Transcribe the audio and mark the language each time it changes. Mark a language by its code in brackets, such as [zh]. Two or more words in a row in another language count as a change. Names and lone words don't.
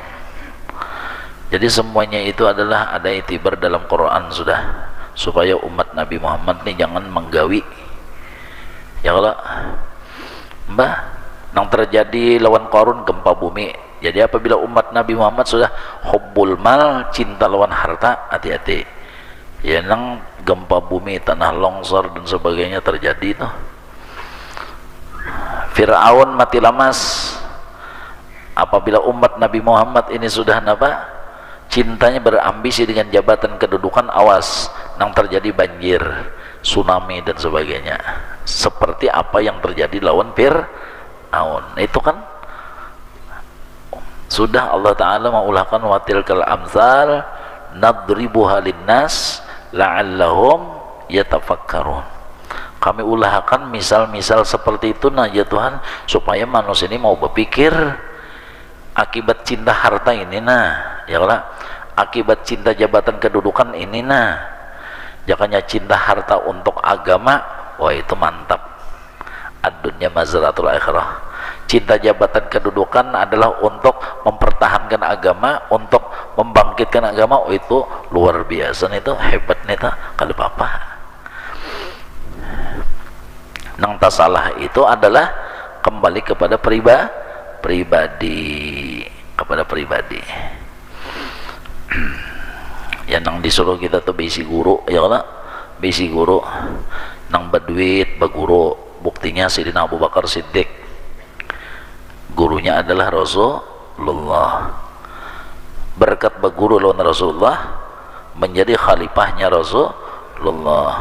[bjn] Jadi semuanya itu adalah ada itibar dalam Quran sudah, supaya umat Nabi Muhammad nih jangan menggawi ya kalau mbah nang terjadi lawan Qarun gempa bumi. [id] Jadi apabila umat Nabi Muhammad sudah [ar] hubbul mal, [id] cinta lawan harta, hati-hati ya, [bjn] nang gempa bumi, tanah longsor dan sebagainya terjadi tuh. Fir'aun mati lamas apabila umat Nabi Muhammad ini sudah napa, cintanya berambisi dengan jabatan kedudukan, awas nang terjadi banjir, tsunami dan sebagainya, seperti apa yang terjadi lawan Fir'aun. [id] Itu kan sudah Allah Ta'ala mengulahkan [ar] watilkal amsal nadribuha linnas la'allahum yatafakkarun. [bjn] Kami ulahkan misal-misal seperti itu nah ya Tuhan, supaya manusia ini mau berpikir. Akibat cinta harta ini nah [ar] ya Allah, [bjn] akibat cinta jabatan kedudukan ini nah, jangannya cinta harta untuk agama, wah itu mantap, [ar] ad-dunya mazratul akhirah. [id] Cinta jabatan kedudukan adalah untuk mempertahankan agama, untuk membangkitkan agama, oh itu luar biasa, itu hebat nih kalau apa nang tak salah. Itu adalah kembali kepada pribadi ya, [bjn] nang disuruh kita tuh bisi guru ya kan, bisi guru nang berduit baguru. [id] Buktinya Sayyidina Abu Bakar Siddiq gurunya adalah Rasulullah. [bjn] Berkat berguru lawan Rasulullah menjadi khalifahnya Rasulullah.